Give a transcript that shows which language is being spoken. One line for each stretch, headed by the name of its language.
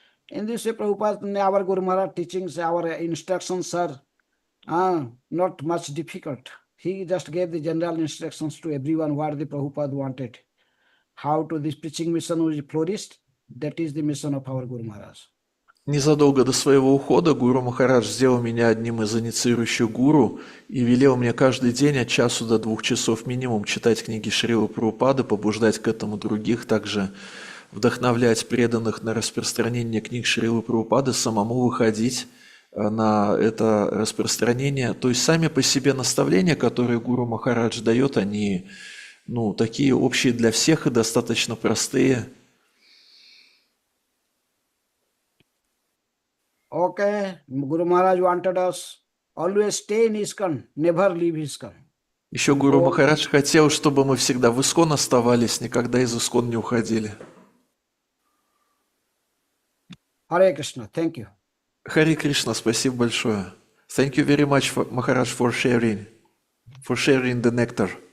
English: In this way, Prabhupada, our Guru Maharaj teachings, our instructions are not much difficult. He just gave the general instructions to everyone what the Prabhupada wanted. How to this preaching mission will flourish. That is the mission of our Guru Maharaj.
Russian: Незадолго до своего ухода Гуру Махарадж сделал меня одним из инициирующих гуру и велел мне каждый день от часу до 2 часов минимум читать книги Шрилы Прабхупады, побуждать к этому других, также вдохновлять преданных на распространение книг Шрилы Прабхупады, самому выходить на это распространение. То есть сами по себе наставления, которые Гуру Махарадж дает, они такие общие для всех и достаточно простые.
English: Okay, Guru Maharaj wanted us always stay in ISKCON, never leave ISKCON.
Russian: Еще Гуру Махарадж хотел, чтобы мы всегда в ИСККОН оставались, никогда из ИСККОН не уходили.
English: Hare Krishna. Thank you.
Russian: Хари Кришна, спасибо большое.
English: Thank you very much, Maharaj, for sharing the nectar.